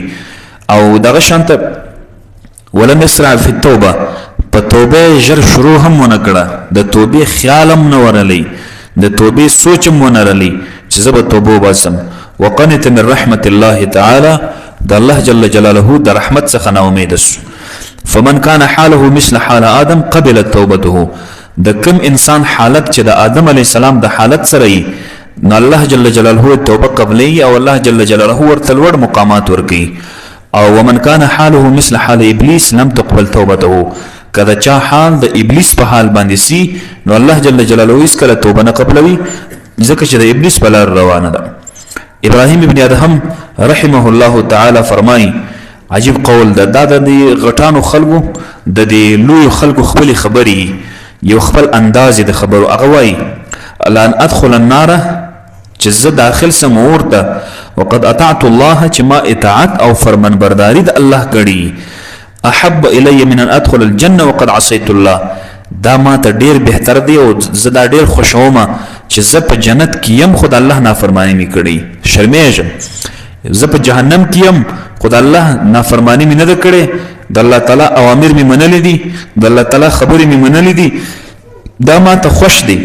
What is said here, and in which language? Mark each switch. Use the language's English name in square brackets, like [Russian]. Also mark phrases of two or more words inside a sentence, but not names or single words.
[Pashto] او دغه شانته [Arabic] ولم یسرع فی التوبه، [Pashto] په توبه ژر شروع هم ونه کړه، د توبې خیال هم نه ورلی، د توبې سوچ هم ونه رلی چې زه به توبه وباسم. [Arabic] وقنت من رحمت الله تعالی، [Pashto] د [Arabic] الله جل جلاله [Pashto] د رحمت څخه نا امید سو. [Arabic] فمن كان حاله مثل حال آدم قبلت توبته، [Pashto] د کم انسان حالت چې د آدم [Arabic] علیه السلام [Pashto] د حالت سره وي نو [Arabic] الله جل جلاله [Pashto] توبه قبلوي، او [Arabic] الله جل جلاله [Pashto] ورته لوړ مقامات ورکوي. [Arabic] او ومن كان حاله مثل حال ابلیس لم تقبل توبته، [Pashto] کله چا حال د ابلیس په حال باندې سي نو [Arabic] الله جل جلاله [Pashto] هیڅ کله توبه نه قبلوي، ځکه چې د ابلیس په لار روانه ده. ابراهیم ابن ادهم [Arabic] رحمه الله تعالی [Pashto] فرمایي عجیب قول ده، دا د غټانو خلکو د دې لوی خلکو خپل خبري یو خپل انداز د خبرو. هغه وایي [Arabic] الان ادخل النار، [Pashto] چې زه داخل سم اور ته، [Arabic] وقد اطعت الله، [Pashto] چې ما اطاعت او فرمانبرداري د الله کړي. [Arabic] احب الی من ان ادخل الجنه وقد عصيت الله، [Pashto] دا ما ته ډیر بهتر دی او زه دا ډیر خوشومه چې زه په جنت کې یم خو د الله نافرمانی مې کړي. شرمېږم زه په جهنم کې یم خو د الله نافرمانی مې نه ده کړې، د [Arabic] الله تعالی [Pashto] اوامر مې منلې دي، د [Arabic] الله تعالی [Pashto] خبرې مې منلې دي، دا ما ته خوش دی.